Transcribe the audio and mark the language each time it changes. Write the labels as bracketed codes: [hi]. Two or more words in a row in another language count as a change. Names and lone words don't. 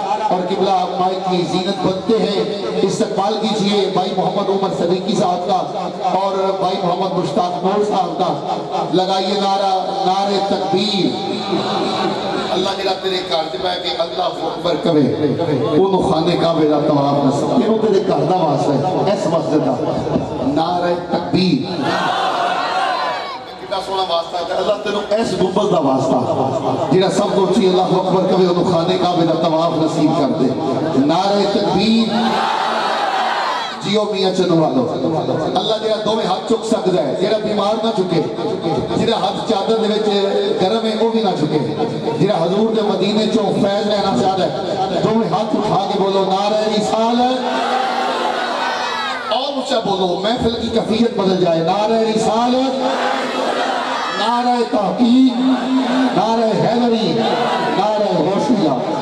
[ur] اور قبلہ مائک کی زینت بنتے ہیں. استقبال کیجئے بھائی محمد عمر صدیقی صاحب کا اور بھائی محمد مشتاق نور صاحب کا. لگائیے نعرہ نعرہ تکبیر. [pa] اللہ جڑا تیرے گھر تے بیٹھ کے اللہ اکبر کہے اونوں خانے کعبے دا طواف نصیب. اینوں تیرے گھر دا واسطہ ہے اس مسجد دا. نعرہ تکبیر. کتنا سونا واسطہ ہے اللہ تینوں اس گنبد دا واسطہ جڑا سب کو اچھی اللہ اکبر کہے اونوں خانے کعبے دا طواف نصیب کر دے. نعرہ تکبیر. جیو میاں چنو والو. اللہ جڑا دوویں ہاتھ چک سکدا ہے, جڑا بیمار نہ چکے, جڑا ہاتھ چادر دے وچ گرم ہے وہ بھی نہ چکے, جڑا حضور دے مدینے چوں فیض لینا چاہتا ہے دوویں ہاتھ [ur] اٹھا کے بولو نعرہ رسالت. اور اونچا بولو محفل کی کیفیت بدل جائے. نعرہ رسالت, نعرہ تحقیق, نعرہ حیدری, نعرہ ہوشیہ.